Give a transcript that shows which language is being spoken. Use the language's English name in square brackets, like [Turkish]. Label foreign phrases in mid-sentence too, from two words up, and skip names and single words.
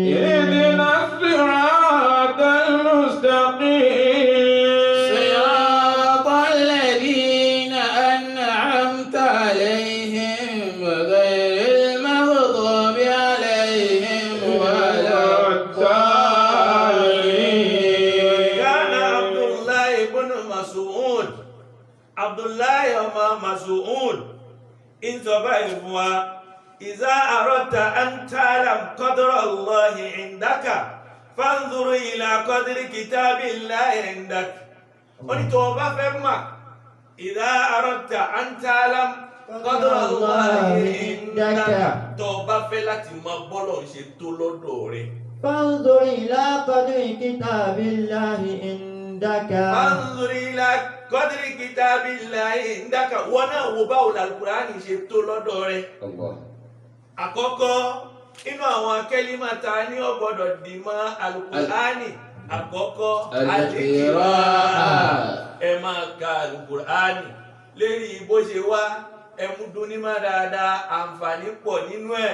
[Arabic] اهدنا الصراط المستقيم. صراط الذين أنعمت عليهم غير المغضوب عليهم ولا الضالين. [Yoruba] كان Abdullahi ọmọ Mas'ud ń sọ báyìí fún wa [Arabic] إذا أردت أن تعلم قدر الله عندك فانظر إلى قدر كتاب الله عندك. [Yoruba] Ó ní tó bá fẹ́ mọ̀ [Arabic] إذا أردت أن تعلم قدر الله عندك [Yoruba] tó bá fẹ́ láti mọ bọ́lọ̀ ṣe tó lọ́dọ̀ rẹ̀. [Arabic] فانظر إلى قدر كتاب الله عندك. فانظر إلى قدر كتاب الله عندك. [Yoruba] Wọ́n náà wo báwo Al-Qur'ani ṣe tó lọ́dọ̀ rẹ̀. Àkọ́kọ́ inú àwọn kẹ́límà ta ní ó gbọ́dọ̀ dì mọ́ Al-Qur'ani. Àkọ́kọ́ al-qira'a. Ẹ máa ka Al-Qur'ani lérí bó ṣe wá ẹmúdún ní má dáadáa àǹfààní pọ̀ nínú ẹ̀.